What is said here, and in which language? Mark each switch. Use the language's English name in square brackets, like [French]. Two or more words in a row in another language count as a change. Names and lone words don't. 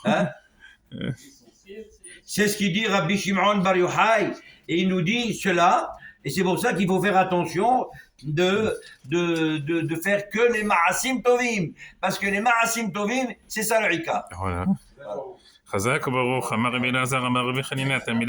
[French] Hein? C'est ce qu'il dit Rabbi Shimon Bar Yochai, et il nous dit cela, et c'est pour ça qu'il faut faire attention de faire que les [Hebrew] מעשים טובים, [French] parce que les [Hebrew] מעשים טובים, [French] c'est ça le rika. Voilà. [Hebrew] חזק וברוך, אמר רבי אלעזר, אמר רבי חנינא, תלמידי